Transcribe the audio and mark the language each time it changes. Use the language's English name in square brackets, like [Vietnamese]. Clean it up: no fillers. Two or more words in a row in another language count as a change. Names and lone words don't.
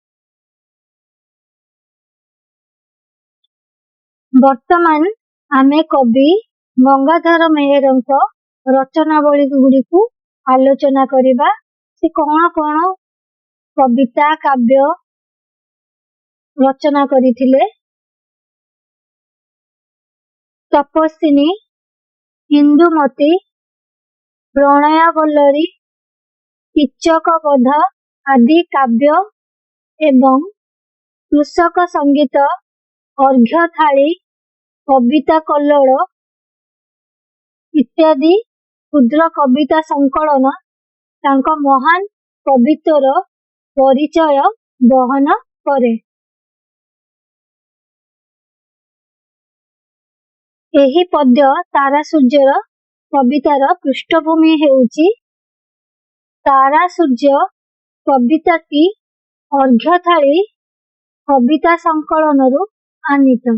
[Odia] ବର୍ତ୍ତମାନ ଆମେ କବି ଗଙ୍ଗାଧର ମେହେରଙ୍କ ରଚନାବଳୀ ଗୁଡ଼ିକୁ ଆଲୋଚନା କରିବା। ସେ କେଉଁ କେଉଁ କବିତା କାବ୍ୟ ରଚନା କରିଥିଲେ। ତପସ୍ୱିନୀ, ହିନ୍ଦୁମତୀ, ପ୍ରଣୟ ବଲ୍ଲରୀ, କୀଚକ ବଧ ଆଦି କାବ୍ୟ ଏବଂ କୃଷକ ସଙ୍ଗୀତ, ଅର୍ଘ୍ୟ ଥାଳି, କବିତା କଲ୍ଲୋଳ ଇତ୍ୟାଦି କ୍ଷୁଦ୍ର କବିତା ସଙ୍କଳନ ତାଙ୍କ ମହାନ କବିତ୍ୱର ପରିଚୟ ବହନ କରେ। ଏହି ପଦ୍ୟ ତାରା ସୂର୍ଯ୍ୟର କବିତାର ପୃଷ୍ଠଭୂମି ହେଉଛି ତାରା ସୂର୍ଯ୍ୟ କବିତାଟି ଅର୍ଘ୍ୟ ଥାଳି କବିତା ସଙ୍କଳନରୁ ଆନୀତ।